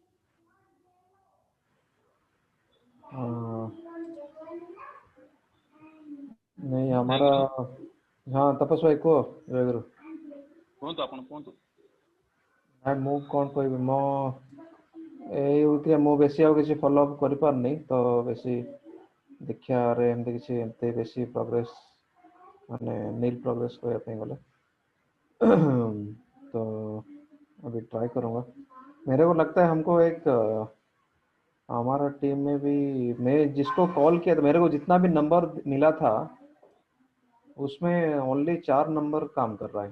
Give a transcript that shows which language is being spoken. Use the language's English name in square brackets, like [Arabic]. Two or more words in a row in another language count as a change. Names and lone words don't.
[Hindi] नहीं हमारा। हाँ तपस भाई को जय गुरु। कौन तो अपन कौन तो [Odia] ନାଇଁ ମୁଁ କ'ଣ କହିବି ମୋ ଏଇ ହଉଥିଲା ମୁଁ ବେଶୀ ଆଉ କିଛି [English] follow up [Odia] କରିପାରୁନି ତ ବେଶୀ ଦୀକ୍ଷାରେ ଏମିତି ବେଶୀ ପ୍ରୋଗ୍ରେସ ମାନେ नील प्रोग्रेस କରିବା ପାଇଁ ଗଲେ [Hindi] तो अभी ट्राई करूँगा। मेरे को लगता है हमको एक हमारा टीम में भी मैं जिसको कॉल किया था मेरे को जितना भी नंबर मिला था उसमें ओनली 4 नंबर काम कर रहा है।